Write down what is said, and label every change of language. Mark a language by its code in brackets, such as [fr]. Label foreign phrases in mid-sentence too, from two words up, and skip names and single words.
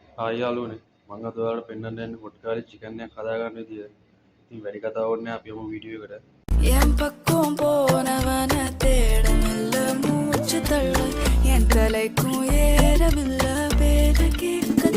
[si] ආයාලුවනේ මං අද ඔයාලට පෙන්වන්න යන්නේ [en] hot curry chicken [si] එකක් හදාගන්න විදිය. ඉතින් වැඩි කතාවක් නෑ අපි යමු වීඩියෝ එකට. [ta] என் பக்கம் போனவன தேடமில்ல மூச்சு தள்ள என் தலைக்கும் ஏறவில்லை பேர கேட்க